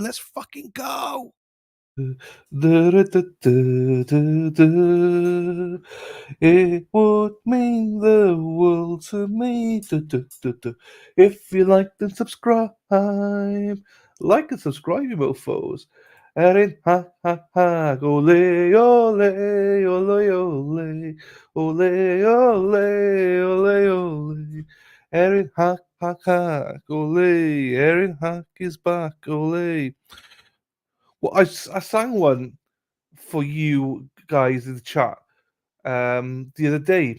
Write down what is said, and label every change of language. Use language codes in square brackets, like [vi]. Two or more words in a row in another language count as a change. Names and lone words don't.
[en] Let's fucking go. It would mean the world to me if you liked and subscribe. Like and subscribe, you mofos. Erin, ha ha ha, [es] ole ole ole ole ole ole ole ole. [en] Erin Hack Hack Hack, ole. Erin Hack is back, ole. Well, I sang one for you guys in the chat the other day.